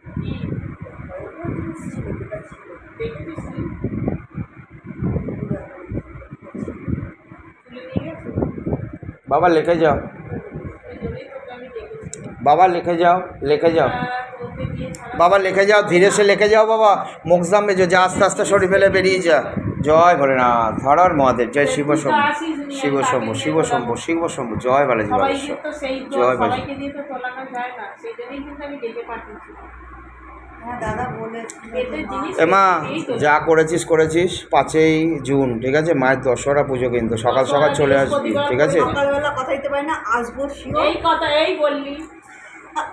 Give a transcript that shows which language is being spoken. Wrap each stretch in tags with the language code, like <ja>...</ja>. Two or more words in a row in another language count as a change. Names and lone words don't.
<hi>बाबा लेके जाओ, बाबा लेके जाओ, लेके जाओ बाबा, लेके जाओ, धीरे से लेके जाओ बाबा, मोक्षधाम में जो जा</hi> <bn>আস্তে আস্তে শরীর ফেলে বেরিয়ে যা।</bn> <hi>जय भोलेनाथ, हर हर महादेव, जय शिव शंभु, शिव शंभु, शिव शंभु, शिव शंभु, जय बालाजी बागेश्वर, जय बालाजी।</hi> <bn>হ্যাঁ দাদা বলে মা যা করেছিস করেছিস, 5ই জুন ঠিক আছে, মায়ের দশহরা পুজো, কিন্তু সকাল সকাল চলে আসবি ঠিক আছে। সকালবেলা কথা দিতে পারি না, আসবো শিওর। এই কথা এই বললি,</bn>